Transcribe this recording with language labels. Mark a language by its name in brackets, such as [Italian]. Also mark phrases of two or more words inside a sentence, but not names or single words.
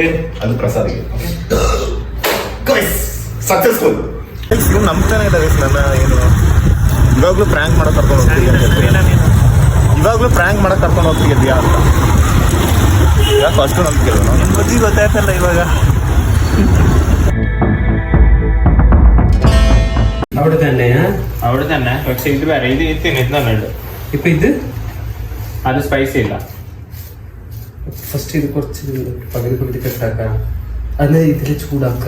[Kannada] ಅದು ಪ್ರಸಾದ್ಗೆ ಸಕ್ಸಸ್ಫುಲ್ ಇವ್ನು ನಂಬ್ತಾನೆ ಇಲ್ಲ ನನ್ನ ಏನು ಇವಾಗಲೂ ಪ್ರ್ಯಾಂಕ್ ಮಾಡಕ್ ಕರ್ಕೊಂಡು ಹೋಗ್ತೀವಿ ಇವಾಗಲೂ ಪ್ರ್ಯಾಂಕ್ ಮಾಡಕ್ ಕರ್ಕೊಂಡು ಹೋಗ್ತಿದ್ಯಾ ಅಂತ ಯಾಕೆ ಅಷ್ಟು ನಂಬಿಕೆ ನಿಮ್ಮ ಬುದ್ಧಿ ಗೊತ್ತಾಯ್ತಲ್ಲ ಇವಾಗ [Malayalam] അവിടെ തന്നെ പക്ഷെ ഇത് വേറെ ഇത് തിന്നിട്ടുന്നുണ്ട് ഇപ്പൊ ഇത് അത് സ്പൈസി ഇല്ല ഫസ്റ്റ് ഇത് കുറച്ച് പകുതി പകുതി കട്ടാക്കാം അല്ലെ ഇതില് ചൂടാക്കറ